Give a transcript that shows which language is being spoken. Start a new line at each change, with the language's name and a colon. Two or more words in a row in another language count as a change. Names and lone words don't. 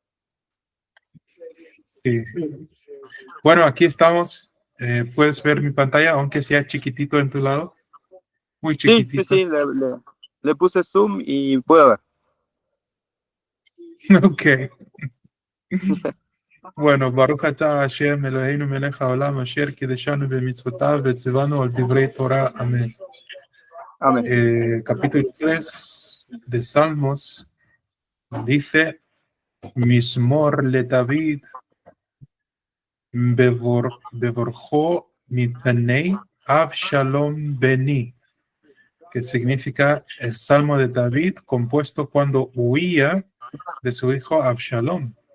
Spanish: Sí. Bueno, aquí estamos. Puedes ver mi pantalla, aunque sea chiquitito en tu lado. Muy Sí, sí, chiquitito. sí, le puse zoom y puedo ver. Ok. Bueno,
Hebrew: ברוך אתה השם אלהינו מלך העולם אשר קדשנו במצותיו וצונו על דברי תורה.
Spanish: Amén. Amén. Capítulo 3 de Salmos dice:
Hebrew: מזמור לדוד בברחו מפני אבשלום בני,
Spanish: que significa el Salmo de David compuesto cuando huía de su hijo Absalom.